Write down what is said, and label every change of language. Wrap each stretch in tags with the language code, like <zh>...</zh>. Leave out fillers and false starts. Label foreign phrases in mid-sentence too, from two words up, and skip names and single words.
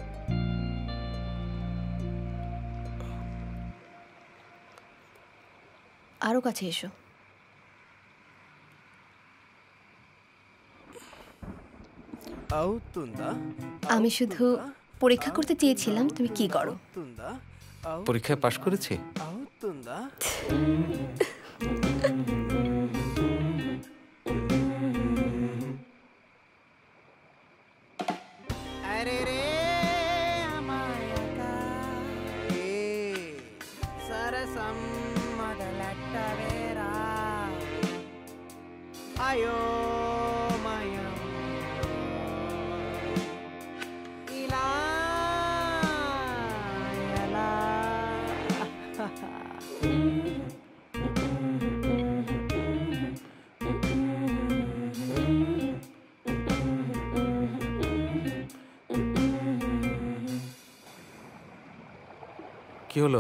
<bn>আরো কাছে এসো। আমি শুধু পরীক্ষা করতে চেয়েছিলাম তুমি কি করো। পরীক্ষায় পাশ করেছি।</bn> <te>అరే రే అమాయక ఏ సరసం మొదలెట్టవేరా అయోమయం ఇలా ఎలా</te> <bn>কি হলো?</bn>